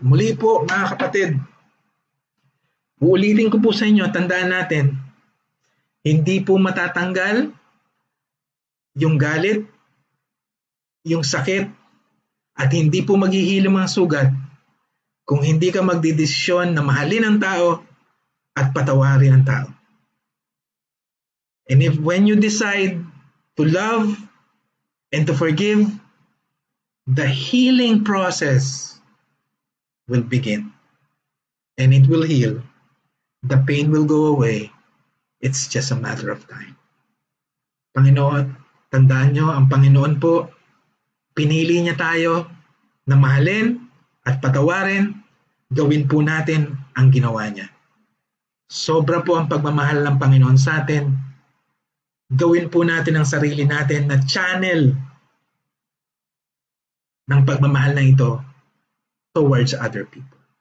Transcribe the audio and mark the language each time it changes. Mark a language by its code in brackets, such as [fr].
[tl] Muli po, mga kapatid, uulitin ko po sa inyo, tandaan natin, hindi po matatanggal yung galit, yung sakit, at hindi po maghihilom ang sugat kung hindi ka magdidesisyon na mahalin ang tao at patawarin ang tao. [en] And if when you decide to love and to forgive, the healing process will begin. And it will heal. The pain will go away. It's just a matter of time. [tl] Panginoon, tandaan nyo, ang Panginoon po, pinili niya tayo na mahalin at patawarin, gawin po natin ang ginawa niya. Sobra po ang pagmamahal ng Panginoon sa atin. Gawin po natin ang sarili natin na channel ng pagmamahal na ito [en] towards other people.